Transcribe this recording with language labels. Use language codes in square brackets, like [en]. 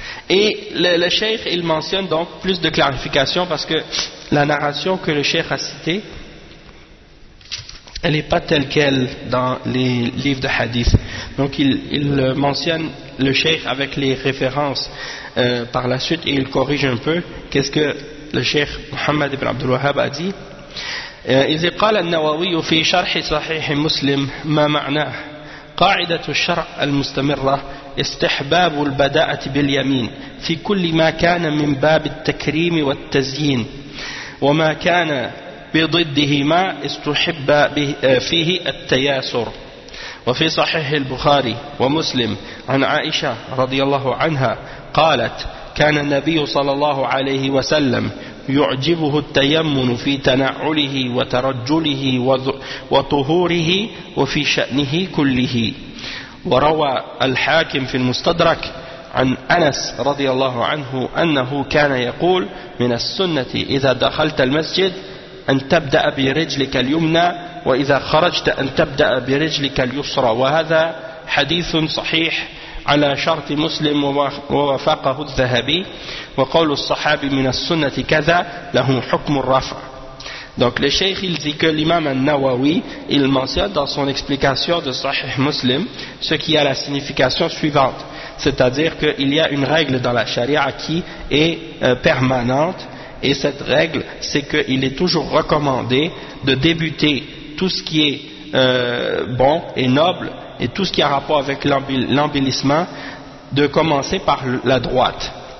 [fr] Et le cheikh, il mentionne donc plus de clarification parce que la narration que le cheikh a citée, elle n'est pas telle qu'elle dans les livres de hadith. Donc il mentionne le cheikh avec les références par la suite et il corrige un peu qu'est-ce que le cheikh Mohammed ibn Abdul Wahhab a dit. Il dit, [ar] قال النووي في شرح صحيح مسلم ما معناه قاعدة الشرع المستمرة استحباب البداءة باليمين في كل ما كان من باب التكريم والتزيين وما كان بضده ما استحب فيه التياسر. وفي صحيح البخاري ومسلم عن عائشة رضي الله عنها قالت كان النبي صلى الله عليه وسلم يعجبه التيمم في تنعله وترجله وطهوره وفي شأنه كله. وروى الحاكم في المستدرك عن أنس رضي الله عنه أنه كان يقول من السنة إذا دخلت المسجد أن تبدأ برجلك اليمنى وإذا خرجت أن تبدأ برجلك اليسرى. وهذا حديث صحيح على شرط مسلم ووافقه الذهبي وقول الصحابي من السنة كذا له حكم الرفع. [fr] Donc le cheikh, il dit que l'imam al-Nawawi, il mentionne dans son explication de Sahih Muslim ce qui a la signification suivante, c'est-à-dire qu'il y a une règle dans la charia qui est permanente, et cette règle, c'est qu'il est toujours recommandé de débuter tout ce qui est bon et noble, et tout ce qui a rapport avec l'embellissement, de commencer par la droite.